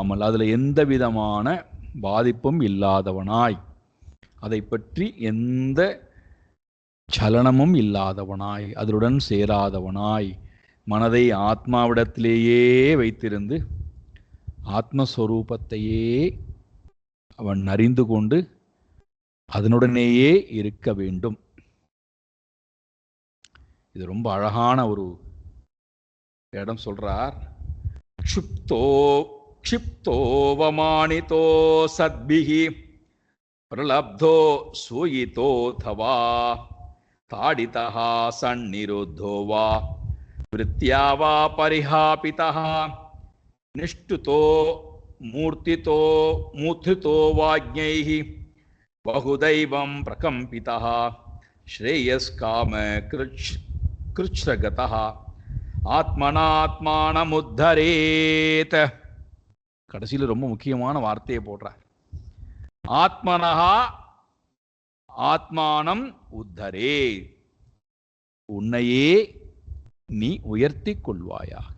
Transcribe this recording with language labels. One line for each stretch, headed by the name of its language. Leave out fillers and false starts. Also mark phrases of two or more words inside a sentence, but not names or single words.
Tamil: எந்த விதமான பாதிப்பும் இல்லாதவனாய், அதை பற்றி எந்த சலனமும் இல்லாதவனாய், அதனுடன் சேராதவனாய், மனதை ஆத்மாவிடத்திலேயே வைத்திருந்து ஆத்மஸ்வரூபத்தையே அவன் அறிந்து கொண்டு அதனுடனேயே இருக்க வேண்டும். இது ரொம்ப அழகான ஒரு இடம் சொல்றார்.
Sanskrit: क्षिप्तोवमानितो सद्भिः प्रलब्धो सूयितो थवा ताडितः सन्निरुद्धो वा वृत्त्या वा परिहापितः निष्ठुतो मूर्तितो वाज्ञैः बहुदैवं प्रकम्पितः श्रेयस्काम कृच्छ्रगतः ஆத்மனாத்மானமுத்தரேத்.
Tamil: கடைசியில் ரொம்ப முக்கியமான வார்த்தையை போடுறார்.
Sanskrit: आत्मनः आत्मानम् उद्धरे,
Tamil: உன்னையே நீ உயர்த்தி கொள்வாயாக.